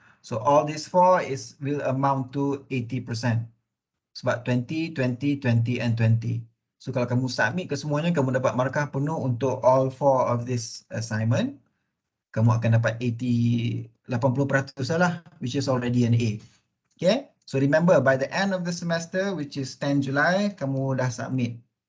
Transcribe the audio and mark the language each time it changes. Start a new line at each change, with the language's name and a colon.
English: So all these 4 will amount to 80%.
Malay: Sebab 20, 20, 20 and 20. So kalau kamu submit ke semuanya, kamu dapat markah penuh untuk
English: all 4 of this assignment.
Malay: Kamu akan dapat 80% lah,
English: which is already an A. Okay, so remember by the end of the semester, which is 10 July,
Malay: kamu dah submit.